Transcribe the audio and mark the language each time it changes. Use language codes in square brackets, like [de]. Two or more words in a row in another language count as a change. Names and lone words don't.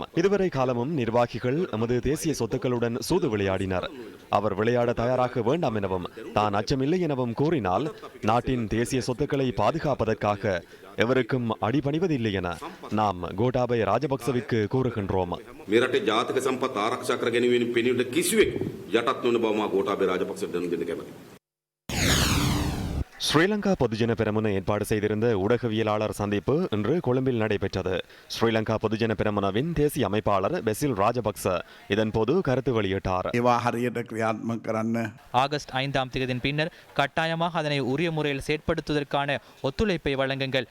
[ta] இதுவரை காலமும் நிர்வாகிகள் எமது தேசிய சொத்துக்களுடன் சூது விளையாடினர். அவர் விளையாட தயாராக வேண்டாம் எனவும் தான் அச்சமில்லை எனவும் கூறினால் நாட்டின் தேசிய சொத்துக்களை பாதுகாப்பதற்காக எவருக்கும் அடிபணிவதில்லை என நாம் கோட்டாபய ராஜபக்சவிற்கு கூறுகின்றோம். [si] මෙරටේ ජාතික සම්පත් ආරක්ෂා කර ගැනීමෙන් පෙනීමට කිසිවෙක් යටත් නොවන බව මා ගෝඨාභය රාජපක්ෂට දැනුම් දෙන්න කැමැතියි. [ta] ஸ்ரீலங்கா பொதுஜன பெரமுன ஏற்பாடு செய்திருந்த ஊடகவியலாளர் சந்திப்பு இன்று கொழும்பில் நடைபெற்றது. ஸ்ரீலங்கா பொதுஜன பெரமுனவின் தேசிய அமைப்பாளர் பெசில் ராஜபக்ச இதன்போது கருத்து வெளியிட்டார். ஆகஸ்ட் 5ஆம் தேதியின் பின்னர் கட்டாயமாக அதனை உரிய முறையில் செயற்படுத்துவதற்கான ஒத்துழைப்பை வழங்குங்கள்.